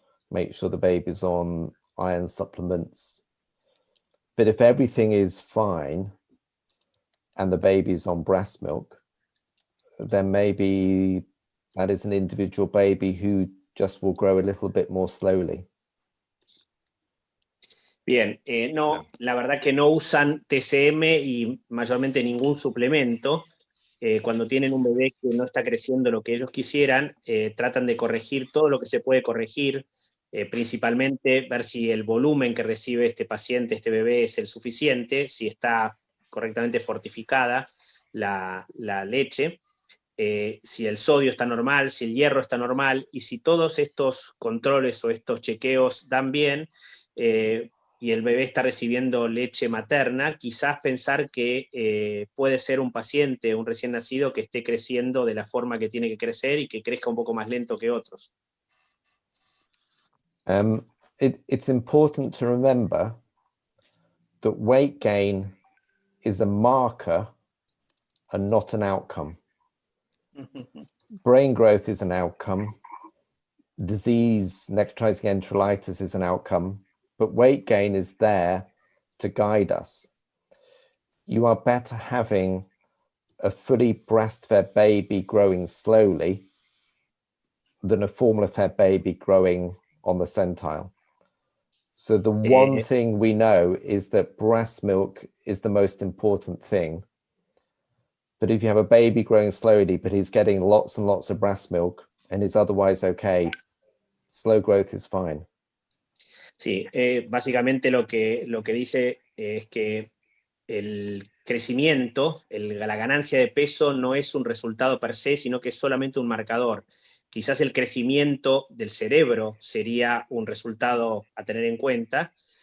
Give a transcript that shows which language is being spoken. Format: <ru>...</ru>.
<en>Make sure the baby's on iron supplements. But if everything is fine and the baby's on breast milk, then maybe that is an individual baby who just will grow a little bit more slowly.</en> <es>Bien, no, la verdad que no usan TCM y mayormente ningún suplemento. Cuando tienen un bebé que no está creciendo lo que ellos quisieran, tratan de corregir todo lo que se puede corregir, principalmente ver si el volumen que recibe este paciente, este bebé, es el suficiente, si está correctamente fortificada la leche, si el sodio está normal, si el hierro está normal, y si todos estos controles o estos chequeos dan bien, y el bebé está recibiendo leche materna, quizás pensar que puede ser un paciente, un recién nacido, que esté creciendo de la forma que tiene que crecer y que crezca un poco más lento que otros.</es> <en>It's important to remember that weight gain is a marker and not an outcome. Brain growth is an outcome. Disease, necrotizing enterolitis is an outcome, but weight gain is there to guide us. You are better having a fully breastfed baby growing slowly than a formula-fed baby growing on the centile. So the one thing we know is that breast milk is the most important thing. But if you have a baby growing slowly, but he's getting lots and lots of breast milk and is otherwise okay, slow growth is fine.</en> <es>Sí, básicamente lo que dice es que el crecimiento, la ganancia de peso no es un resultado per se, sino que es solamente un marcador. Quizás el crecimiento del cerebro sería un resultado a tener en cuenta.</es>